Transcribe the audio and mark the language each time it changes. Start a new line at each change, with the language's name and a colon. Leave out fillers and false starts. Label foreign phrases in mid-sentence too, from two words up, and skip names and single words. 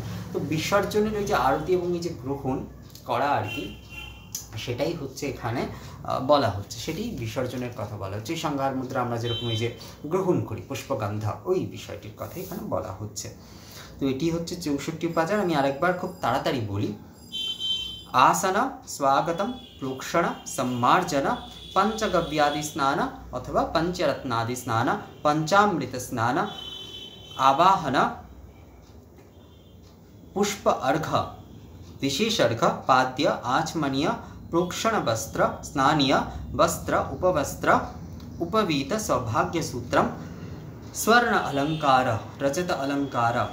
Bangla: তো বিসর্জনের ওই যে আরতি এবং এই যে গ্রহণ করা আর কি সেটাই হচ্ছে এখানে বলা হচ্ছে, সেটি বিসর্জনের কথা বলা হচ্ছে। সংঘার মুদ্রা আমরা যেরকম এই যে গ্রহণ করি পুষ্পগন্ধা ওই বিষয়টির কথা এখানে বলা হচ্ছে। তো এটি হচ্ছে 64 উপাচার। আমি আরেকবার খুব তাড়াতাড়ি বলি।
Sanskrit: आसन स्वागतम प्रोक्षण सम्मार्जन पंचगव्यादि स्नान अथवा पंचरत्नादि स्नान पंचामृत स्नान आवाहन पुष्प अर्घ विशेष अर्घ पाद्य आचमनीय प्रोक्षण वस्त्र स्नानीय वस्त्र उपवस्त्र उपवीत सौभाग्य सूत्रम स्वर्ण अलंकार रजत अलंकार